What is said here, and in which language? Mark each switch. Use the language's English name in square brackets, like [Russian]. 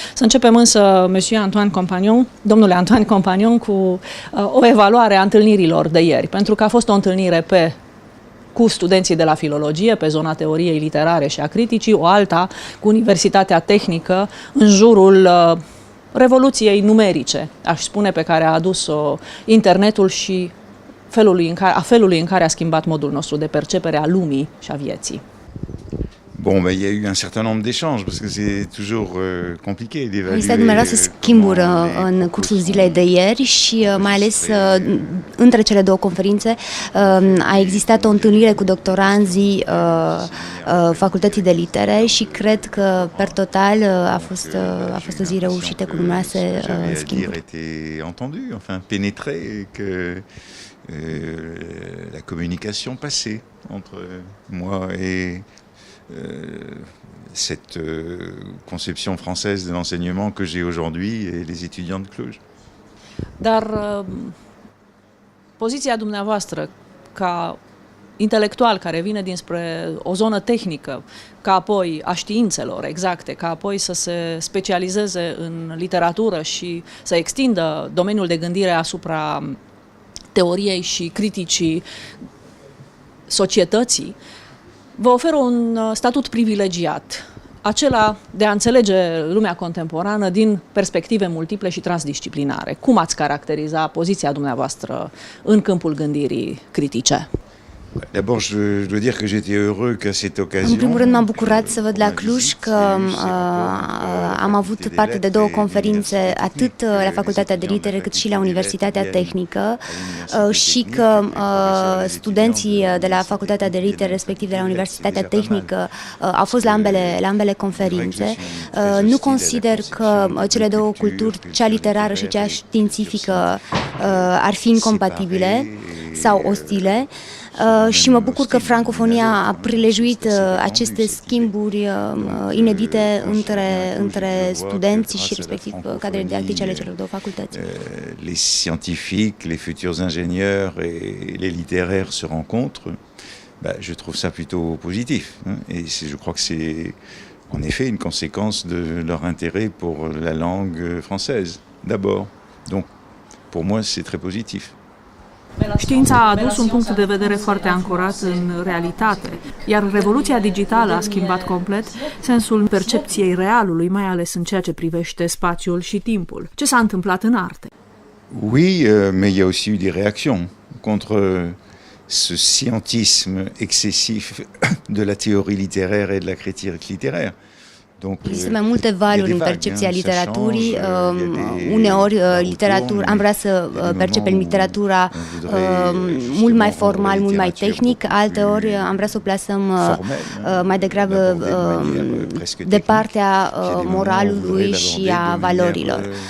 [Romanian] Să începem însă, Monsieur Antoine Compagnon, domnule Antoine Compagnon, cu o evaluare a întâlnirilor de ieri, pentru că a fost o întâlnire cu studenții de la filologie, pe zona teoriei literare și a criticii, o alta cu Universitatea Tehnică, în jurul revoluției numerice, aș spune, pe care a adus-o internetul și felului în care a schimbat modul nostru de percepere a lumii și a vieții. [French] Bon, ben, il y a eu un certain nombre d'échanges, parce que c'est toujours compliqué d'évaluer. [Romanian] Există numeroase schimburi în cursul zilei de ieri și mai ales între cele două conferințe a existat o întâlnire cu doctoranzii Facultății de Litere și cred că per total a fost o zi reușită cu numeroase schimburi. [French] Enfin, pénétrer que la communication passée entre moi et cette conception française de l'enseignement que j'ai aujourd'hui et les étudiants de Cluj. [Romanian] Dar poziția dumneavoastră ca intelectual care vine dinspre o zonă tehnică, ca apoi a științelor exacte, ca apoi să se specializeze în literatură și să extindă domeniul de gândire asupra teoriei și criticii societății, vă oferă un statut privilegiat, acela de a înțelege lumea contemporană din perspective multiple și transdisciplinare. Cum ați caracteriza poziția dumneavoastră în câmpul gândirii critice? [French] D'abord, je dois dire que j'étais heureux qu'à cette occasion. [Romanian] În primul rând m-am bucurat să văd la Cluj că am avut parte de două conferințe atât la Facultatea de Litere cât și la Universitatea Tehnică și că studenții de la Facultatea de Litere, respectiv de la Universitatea Tehnică, au fost la ambele conferințe. Nu consider că cele două culturi, cea literară și cea științifică, ar fi incompatibile sau ostile. Și mă bucur că francofonia a prilejuit aceste schimburi inedite între studenți și respectiv cadrele didactice ale celor două facultăți. [French] Les scientifiques, les futurs ingénieurs et les littéraires se rencontrent. Je trouve ça plutôt positif. Et je crois que c'est en effet une conséquence de leur intérêt pour la langue française, d'abord. Donc, pour moi, c'est très positif. [Romanian] Știința a adus un punct de vedere foarte ancorat în realitate, iar revoluția digitală a schimbat complet sensul percepției realului, mai ales în ceea ce privește spațiul și timpul. Ce s-a întâmplat în arte? [French] Oui, mais il y a aussi eu des réactions contre ce scientisme excessif de la théorie littéraire et de la critique littéraire. [Romanian] Există mai multe valuri în percepția literaturii. Uneori am vrea să percepem literatura mult mai formal, mult mai tehnic, alteori am vrea să o plasăm mai degrabă de partea moralului și a valorilor.